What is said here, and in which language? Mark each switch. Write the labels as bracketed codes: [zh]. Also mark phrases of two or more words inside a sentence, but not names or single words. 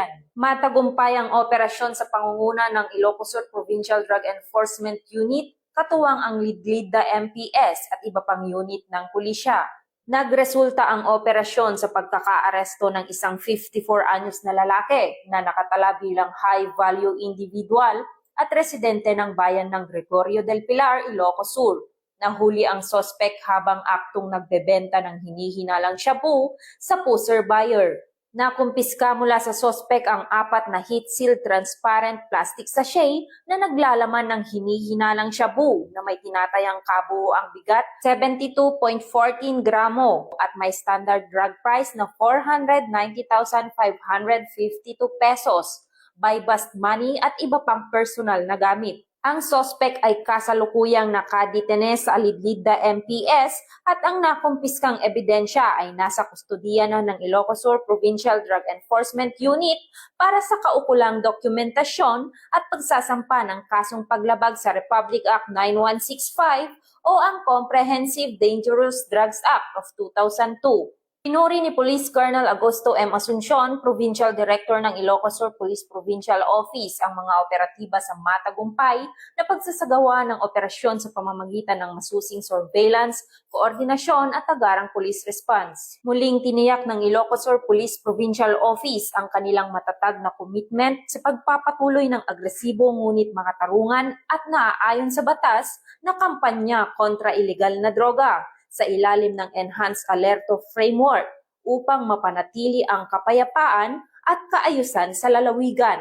[tl] Matagumpay ang operasyon sa pangunguna ng Ilocos Sur Provincial Drug Enforcement Unit, katuwang ang Lidlida MPS at iba pang unit ng pulisya. Nagresulta ang operasyon sa pagkakaaresto ng isang 54 anyos na lalaki na nakatala bilang [en] high-value individual [tl] at residente ng bayan ng Gregorio del Pilar, Ilocos Sur. Nahuli ang sospek habang aktong nagbebenta ng hinihinalang shabu sa [en] poser buyer. [tl] Nakumpiska mula sa sospek ang 4 na [en] heat-sealed transparent plastic sachet [tl] na naglalaman ng hinihinalang shabu na may tinatayang kabuuang bigat 72.14 gramo at may [en] standard drug price [tl] na 490,552 pesos, [en] by bust money [tl] at iba pang personal na gamit. Ang sospek ay kasalukuyang nakadetene sa Lidlida MPS at ang nakumpiskang ebidensya ay nasa kustodiya na ng Ilocos Sur Provincial Drug Enforcement Unit para sa kaukulang dokumentasyon at pagsasampa ng kasong paglabag sa Republic Act 9165 o ang Comprehensive Dangerous Drugs Act of 2002. Pinuri ni Police Colonel Augusto M. Asuncion, [en] Provincial Director [tl] ng Ilocos Sur Police Provincial Office, ang mga operatiba sa matagumpay na pagsasagawa ng operasyon sa pamamagitan ng masusing surveillance, koordinasyon at agarang [en] police response. [tl] Muling tiniyak ng Ilocos Sur Police Provincial Office ang kanilang matatag na commitment sa pagpapatuloy ng agresibo ngunit makatarungan at naaayon sa batas na kampanya kontra ilegal na droga sa ilalim ng Enhanced Alerto Framework upang mapanatili ang kapayapaan at kaayusan sa lalawigan.